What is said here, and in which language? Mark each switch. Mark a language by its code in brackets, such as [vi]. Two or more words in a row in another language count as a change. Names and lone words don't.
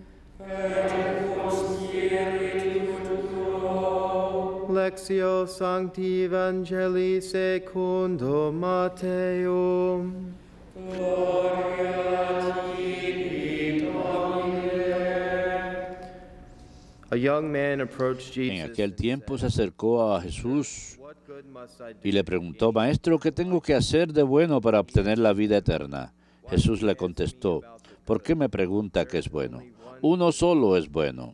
[la] Lectio Sancti Evangelii secundum Matteum. [es] Gloria a ti, Domine. En aquel tiempo se acercó a Jesús y le preguntó, Maestro, ¿qué tengo que hacer de bueno para obtener la vida eterna? Jesús le contestó, ¿por qué me pregunta qué es bueno? Uno solo es bueno.